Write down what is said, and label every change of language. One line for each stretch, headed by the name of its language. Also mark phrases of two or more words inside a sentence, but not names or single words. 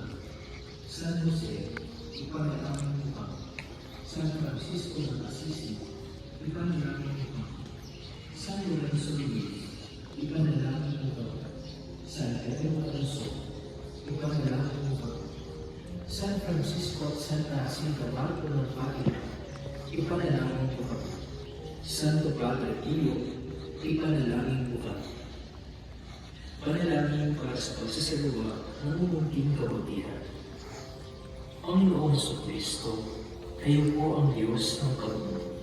Filipino: San Jose, ipanalangin mo. San Francisco ng Assisi, ipanalangin mo. San Lorenzo Luis, ipanalangin mo. San Pedro Alonso, ipanalangin mo. San Francisco at Santa Jacinta Marco ng Fatima, ipanalangin mo. Santo Padre Pio, ipanalangin mo. Panalangin para sa pagsasalawa ng mumunting kabutihan. Panginoong Jesucristo, kayo po ang Diyos ng kabutihan.